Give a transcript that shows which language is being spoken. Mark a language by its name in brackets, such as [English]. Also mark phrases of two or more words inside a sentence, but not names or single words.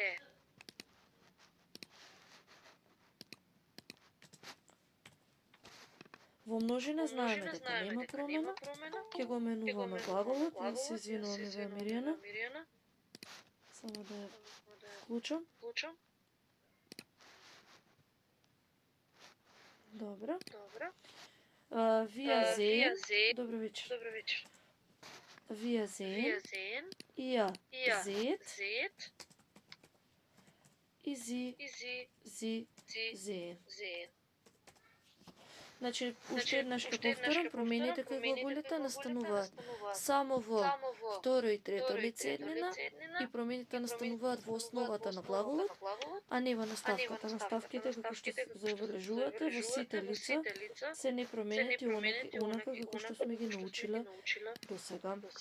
[Macedonian] Во множина знаеме дека нема промена, ќе го менуваме глаголот, и се извинуваме за Миријана. Само да ја вклучам. Добро. [German] Wir sehen. [Macedonian] Добро вечер. [German] Wir sehen. Ihr seht. И sie sehen. [Macedonian] Значи, уште еднаш ќе повторам, промените кај глаголите настануваат само во второ и трето лице еднина и промените настануваат во основата на глаголот, а не во наставката. Наставките, како што забележувате, во сите лица се непроменети онака како што сме ги научиле до сега.